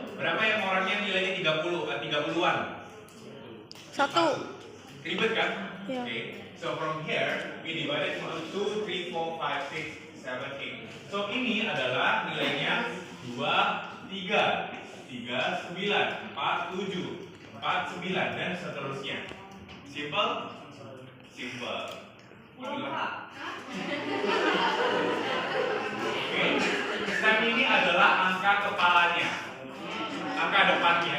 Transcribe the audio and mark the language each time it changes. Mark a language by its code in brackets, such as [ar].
[id] Berapa yang orangnya nilainya 30-an? 1. Ribet kan? Iya. [en] Okay. So from here we divided into 2, 3, 4, 5, 6, 7, 8. [id] So ini adalah nilainya 2, 3, 3, 9, 4, 7, 4, 9 dan seterusnya. Simple? Simple. Oke. Step ini adalah angka kepalanya, angka depannya.